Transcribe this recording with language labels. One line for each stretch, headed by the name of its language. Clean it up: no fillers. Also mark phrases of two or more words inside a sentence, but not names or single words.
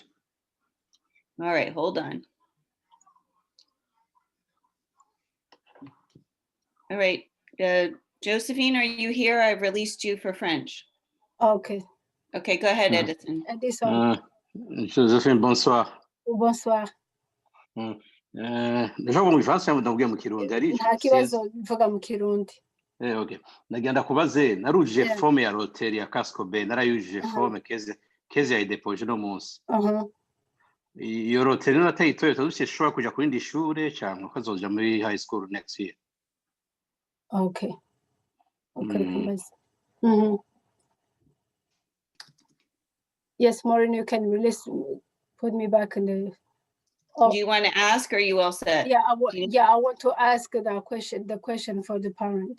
English: All right, hold on. All right, Josephine, are you here? I've released you for French. Okay. Okay, go ahead, Edison. Edison. Josephine,
French: bonsoir. Bonsoir.
Rundi: Ndashaka mu Gifaransa cyangwa ndabwiye mu Kirundi ari Nta kibazo mvuga mu Kirundi. Okay. Nagenda kubaze naruje forme ya hoteli ya Casco Bay narayujije forme keze yayidepoje no munsi. Iyo hoteli natayitoye tuzishobora kuja ku rindi shure cyangwa kazoja muri
English: high school next year.
Rundi: Okay. Kubaza.
English: Yes, Maureen, you can release, put me back in the. Do you want to ask or are you all set? Yeah, I want to ask the question for the parent.